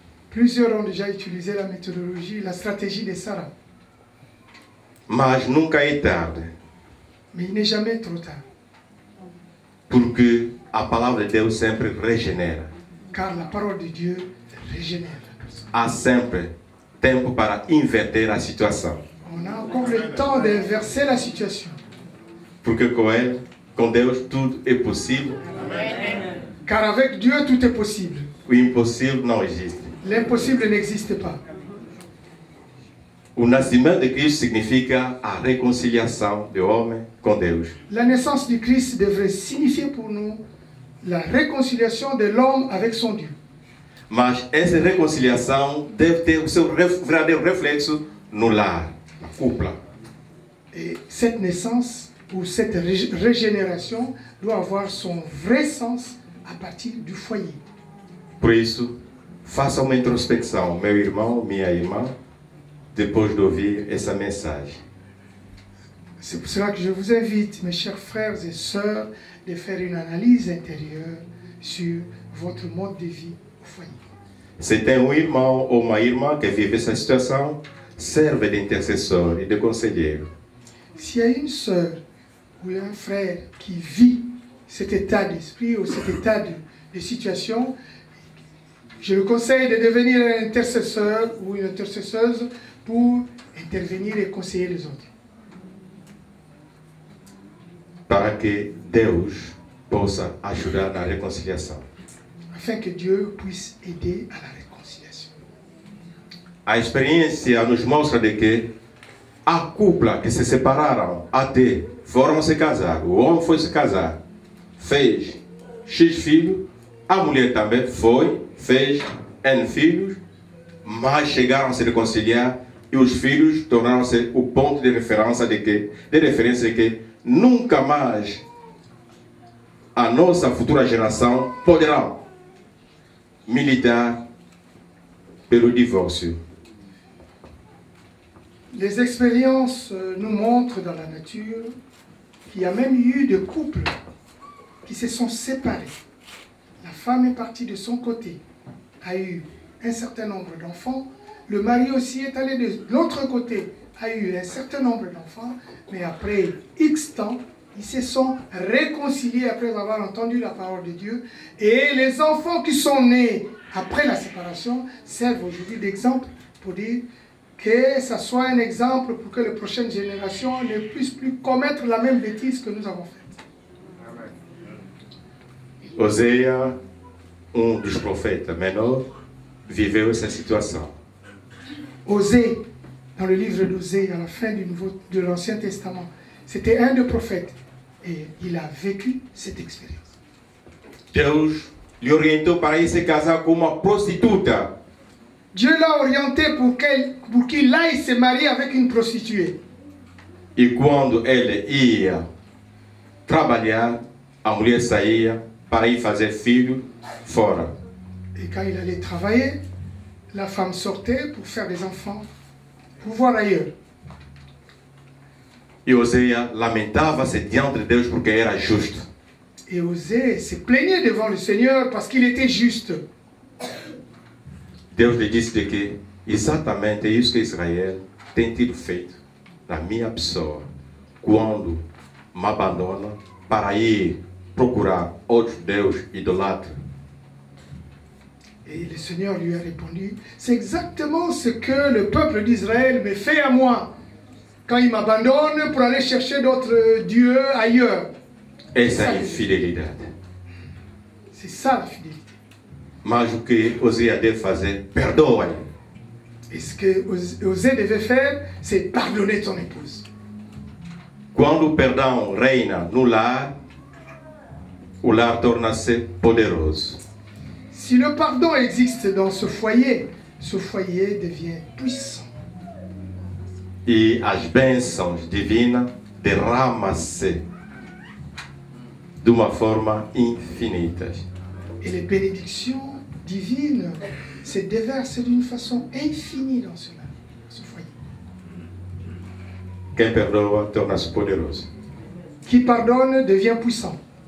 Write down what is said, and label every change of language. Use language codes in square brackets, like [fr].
[fr] Plusieurs ont déjà utilisé la méthodologie, la stratégie de Sarah. [pt] mas nunca é tarde, [fr] Mais il n'est jamais trop tard. [pt] porque a palavra de Deus sempre regenera. [fr] Car la parole de Dieu régénère la personne. [pt] Há sempre tempo para inverter a situação, [fr] On a encore le temps d'inverser la situation. [pt] porque com Ele, com Deus, tudo é possível. [fr] Car avec Dieu, tout est possible. [pt] O impossível não existe. [fr] L'impossible n'existe pas. [pt] O nascimento de Cristo significa a reconciliação do homem com Deus. [fr] La naissance du Christ devrait signifier pour nous la réconciliation de l'homme avec son Dieu. [pt] Mas essa reconciliação deve ter o seu verdadeiro reflexo no lar, na cúpula. [fr] Et cette naissance ou cette régénération doit avoir son vrai sens à partir du foyer. [pt] Por isso, faça uma introspecção, meu irmão, minha irmã, depois de ouvir essa mensagem. [fr] C'est pour cela que je vous invite, mes chers frères et sœurs, de faire une analyse intérieure sur votre mode de vie au foyer. [pt] Se tem um irmão ou uma irmã que vive essa situação, serve de intercessor e de conselheiro. [fr] S'il y a une sœur ou un frère qui vit cet état d'esprit ou cet état de situation, je le conseille de devenir un intercesseur ou une intercesseuse pour intervenir et conseiller les autres. [pt] Para que Deus possa ajudar na reconciliação. [fr] Afin que Dieu puisse aider à la réconciliation. [pt] A experiência nos mostra de que a cúpula que se separaram até foram se casar, o homem foi se casar, fez X filhos, a mulher também foi, fez N filhos, mas chegaram a se reconciliar e os filhos tornaram-se o ponto de referência de que nunca mais a nossa futura geração poderá militar pelo divórcio. [fr] Les expériences nous montrent dans la nature qu'il y a même eu des couples qui se sont séparés. La femme est partie de son côté, a eu un certain nombre d'enfants. Le mari aussi est allé de l'autre côté, a eu un certain nombre d'enfants. Mais après X temps, ils se sont réconciliés après avoir entendu la parole de Dieu. Et les enfants qui sont nés après la séparation servent aujourd'hui d'exemple pour dire que ça soit un exemple pour que les prochaines générations ne puissent plus commettre la même bêtise que nous avons faite. [pt] Osée, dos profetas menor, viveu essa situação. [fr] Osée, dans le livre d'Osée, à la fin de l'Ancien Testament, c'était un des prophètes et il a vécu cette expérience. [pt] Deus lhe orientou para ir se casar com uma prostituta. [fr] Dieu l'a orienté pour qu'il aille se marier avec une prostituée. [pt] E quando ele ia trabalhar, a mulher saía para ir fazer filho fora. [fr] Et quand il allait travailler, la femme sortait pour faire des enfants, pour voir ailleurs. [pt] E Osée lamentava-se diante de Deus porque era justo. [fr] Et Osée se plaignait devant le Seigneur parce qu'il était juste. [pt] Deus lhe disse de que exatamente isso que Israel tem tido feito na minha pessoa, quando me abandona para ir procurar outros deuses idólatras. [fr] Et le Seigneur lui a répondu, c'est exactement ce que le peuple d'Israël me fait à moi, quand il m'abandonne pour aller chercher d'autres dieux ailleurs. [pt] Essa é a infidelidade. [fr] C'est ça la fidélité. [pt] Mas o que Osée deve fazer? Perdoa-lhe. [fr] Et ce que Osée devait faire, c'est pardonner ton épouse. [pt] Quando o perdão reina no lar, o lar torna-se poderoso. [fr] Si le pardon existe dans ce foyer devient puissant. [pt] E as bênçãos divinas derramam-se de uma forma infinita. [fr] Et les bénédictions divines se déversent d'une façon infinie dans ce foyer. [pt] Quem perdoa torna-se poderoso. [fr] Qui pardonne devient puissant.